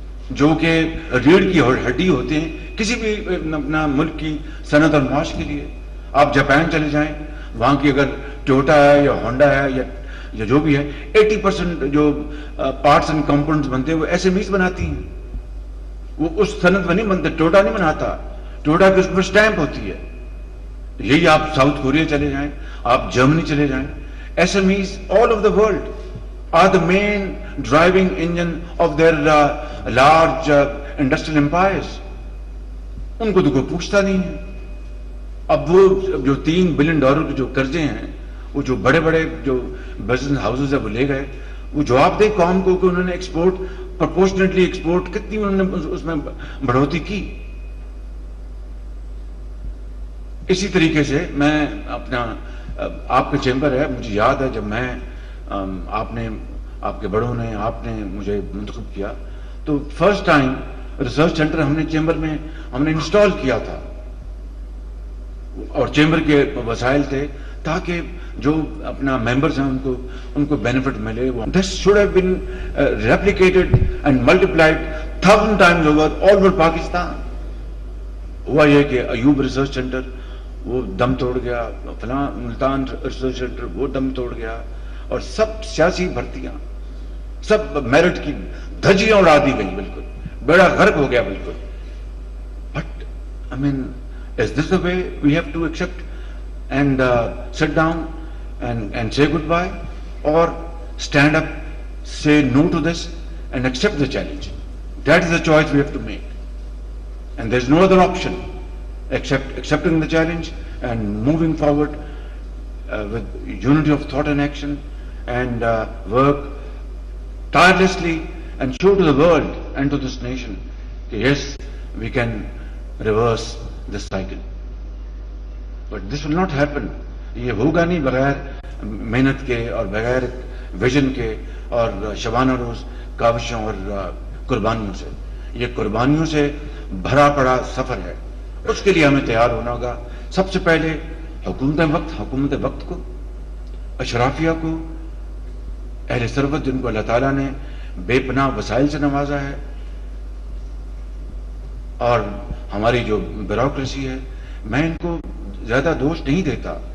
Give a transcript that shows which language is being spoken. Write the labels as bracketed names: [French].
[Urdu] جو کہ ریڑھ کی ہڈی ہوتے ہیں کسی بھی اپنا ملک کی صنعت اور معاش کے لیے۔ آپ جاپان چلے جائیں، وہاں کی اگر ٹویوٹا ہے یا ہونڈا ہے یا جو بھی ہے، 80% جو پارٹس اینڈ کمپوننٹس بنتے ہیں وہ ایس ایم ایز بناتی ہیں، وہ اس صنعت میں نہیں بنتے۔ ٹویوٹا نہیں بناتا، ٹویوٹا کی اس پر اسٹیمپ ہوتی ہے، یہی آپ ساؤتھ کوریا چلے جائیں, [English] آپ جرمنی چلے جائیں, SMEs all over the world are the main driving engine of their large industrial empires. [Urdu] ان کو تو کوئی پوچھتا نہیں ہے. اب وہ جو $3 بلین کے جو قرضے ہیں, وہ جو بڑے بڑے جو بزنس ہاؤسز ہیں وہ لے گئے, وہ جواب دے قوم کو کہ انہوں نے ایکسپورٹ پرپورشنیٹلی ایکسپورٹ کتنی انہوں نے اس میں بڑھوتری کی. اسی طریقے سے میں اپنا آپ کا چیمبر ہے, مجھے یاد ہے جب میں آپ کے بڑوں نے آپ نے مجھے منتخب کیا تو فرسٹ ٹائم ریسرچ سینٹر ہم نے چیمبر میں ہم نے انسٹال کیا تھا, اور چیمبر کے وسائل تھے تاکہ جو اپنا ممبرز ہیں ان کو بینیفٹ ملے. [English] This should have been replicated and multiplied 1000 times over all over Pakistan. [Urdu] ہوا یہ کہ ایوب ریسرچ سینٹر وہ دم توڑ گیا, فلاں ملتان ریسرچ سینٹر وہ دم توڑ گیا, اور سب سیاسی بھرتیاں سب میرٹ کی دھجیاں اڑا دی گئی, بالکل بیڑا غرق ہو گیا بالکل. [English] But I mean is this the way we have to accept and sit down and say goodbye, or stand up, say no to this and accept the challenge? That is the choice we have to make, and there is no other option except accepting the challenge and moving forward with unity of thought and action, and work tirelessly and show to the world and to this nation that yes, we can reverse this cycle. But this will not happen. [Urdu] یہ ہوگا نہیں بغیر محنت کے اور بغیر vision کے اور شبانہ روز کاوشوں اور قربانیوں سے. یہ قربانیوں سے بھرا پڑا سفر ہے, اس کے لیے ہمیں تیار ہونا ہوگا. سب سے پہلے حکومت وقت کو, اشرافیہ کو, اہل ثروت جن کو اللہ تعالیٰ نے بے پناہ وسائل سے نوازا ہے, اور ہماری جو بیوروکریسی ہے, میں ان کو زیادہ دوش نہیں دیتا.